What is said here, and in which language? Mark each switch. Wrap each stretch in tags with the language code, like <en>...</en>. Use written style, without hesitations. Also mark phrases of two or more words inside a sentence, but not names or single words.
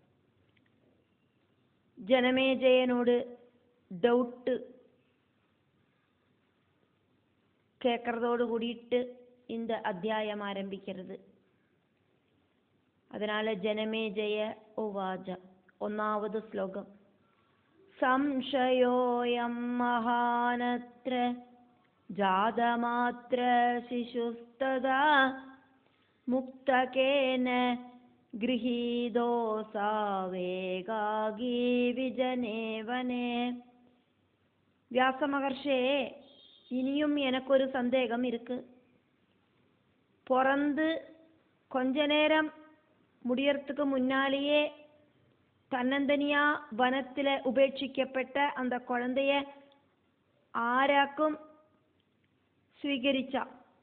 <ta>ஜனமேஜயனோடு டவுட்டு கேட்கறதோடு கூடிட்டு இந்த அத்தியாயம் ஆரம்பிக்கிறது. அதனால ஜனமேஜய உவாஜ 1வது ஸ்லோகம்.</ta> <sa>സംശയോയം മഹാനത്ര ജാതമാത്ര ശിശുസ്തദാ മുക്തകേന ഗൃഹീതോസാവേഗാഗീ വിജനേ വനേ. വ്യാസമഹർഷേ,</sa> <ta>இனியும் எனக்கொரு சந்தேகம் இருக்கு. பிறந்து கொஞ்ச நேரம் முடியறதுக்கு முன்னாலேயே தன்னந்தனியா வனத்தில் உபேட்சிக்கப்பட்ட அந்த குழந்தைய ஆராக்கும் ஸ்வீகரிச்சா?</ta>